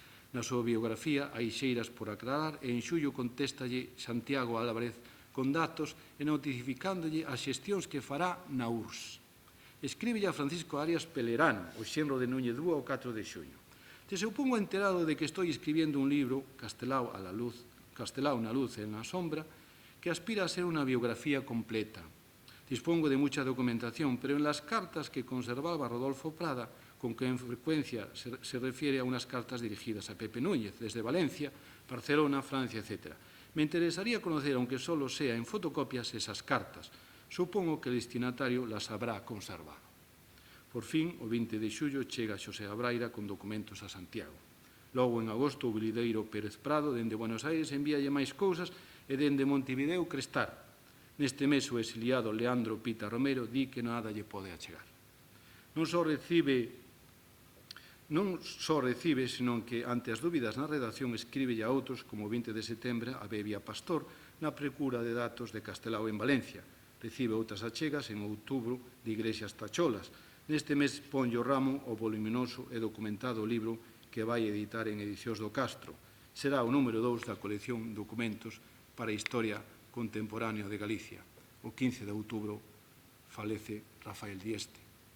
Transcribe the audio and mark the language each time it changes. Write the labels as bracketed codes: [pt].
[gl] Na súa biografía hai xeiras por aclarar e en xullo contéstalle Santiago Álvarez con datos e notificándolle as xestións que fará na URSS. Escríbelle a Francisco Arias Pelerano, o xenro de Núñez Búa, o 4 de xuño. [es] Te supongo enterado de que estou escribiendo un libro, Castelao na luz e na sombra, que aspira a ser unha biografía completa. Dispongo de mucha documentación, pero en las cartas que conservaba Rodolfo Prada, con que en frecuencia se refiere a unas cartas dirigidas a Pepe Núñez, desde Valencia, Barcelona, Francia, etc. Me interesaría conocer, aunque solo sea en fotocopias, esas cartas. Supongo que el destinatario las habrá conservado. [gl] Por fin, o 20 de xullo, chega Xosé Abraira con documentos a Santiago. Logo, en agosto, o Bilideiro Pérez Prado, dende Buenos Aires, envíalle máis cousas e dende Montevideo Crestar. Neste mes, o exiliado Leandro Pita Romero di que nada lle pode achegar. Non só recibe Non só recibe, senón que, ante as dúbidas na redacción, escríbelle a outros, como o 20 de setembro, a Bebia Pastor, na procura de datos de Castelao en Valencia. Recibe outras achegas en outubro de Iglesias Tacholas. Neste mes ponlle o ramo o voluminoso e documentado libro que vai editar en Edicións do Castro. Será o número 2 da colección Documentos para a Historia Contemporánea de Galicia. O 15 de outubro falece Rafael Dieste.